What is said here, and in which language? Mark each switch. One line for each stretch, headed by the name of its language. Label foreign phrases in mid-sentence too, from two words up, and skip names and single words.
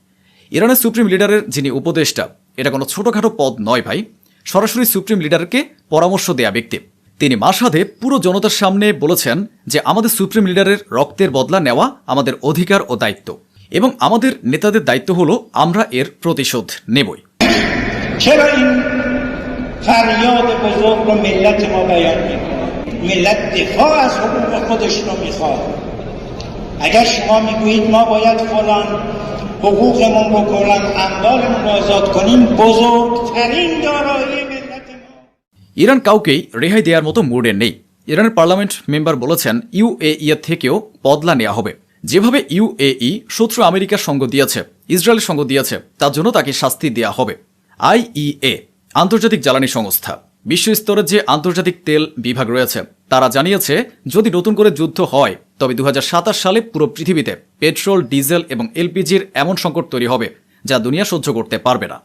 Bangla: ইরানের সুপ্রিম লিডারের যিনি উপদেষ্টা, এটা কোনো ছোটোখাটো পদ নয় ভাই, সরাসরি সুপ্রিম লিডারকে পরামর্শ দেয়া ব্যক্তি। তিনি মাসাদে পুরো জনতার সামনে বলেছেন যে আমাদের সুপ্রিম লিডারের রক্তের বদলা নেওয়া আমাদের অধিকার ও দায়িত্ব, এবং আমাদের নেতাদের দায়িত্ব হলো আমরা এর প্রতিশোধ নেবই।
Persian: فریاد بزرگ رو ملت ما بیان میکنه. ملت دفاع از حقوق خودش رو میخواد. اگر شما میگویید ما باید فلان حقوقمون بکنن، اموالمون رو آزاد کنیم، بزرگترین دارایی ملت ما.
Bangla: ইরান কাউকেই রেহাই দেওয়ার মতো মুডে নেই। ইরানের
English: parliament member
Bangla: বলেছেন ইউএই এর থেকেও বদলা নেওয়া হবে। যেভাবে ইউএই শত্রু আমেরিকার সঙ্গ দিয়েছে, ইসরায়েলের সঙ্গ দিয়েছে, তার জন্য তাকে শাস্তি দেওয়া হবে। আইইএ আন্তর্জাতিক জ্বালানি সংস্থা, বিশ্ব স্তরের যে আন্তর্জাতিক তেল বিভাগ রয়েছে, তারা জানিয়েছে যদি নতুন করে যুদ্ধ হয় তবে 2027 সালে পুরো পৃথিবীতে পেট্রোল, ডিজেল এবং এলপিজির এমন সংকট তৈরি হবে যা দুনিয়া সহ্য করতে পারবে না।